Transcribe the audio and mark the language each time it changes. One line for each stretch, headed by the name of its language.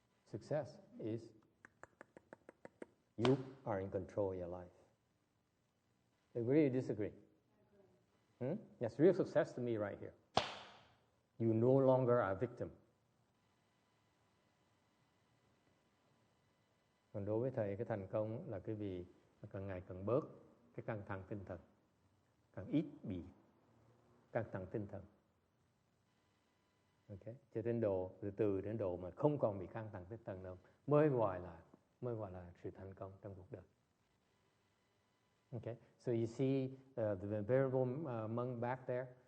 English: Success is you are in control of your life. Agree or disagree? That's real success to me right here. You no longer are a victim.
Vietnamese: Còn đối với thầy, cái thành công là cái vì càng ngày càng bớt cái căng thẳng tinh thần, càng ít bị căng thẳng tinh thần. Okay. Cho đến độ từ đến độ mà không còn bị căng thẳng tinh thần đâu mới gọi là sự thành công trong cuộc đời.
English: Okay, so you see the venerable monk back there.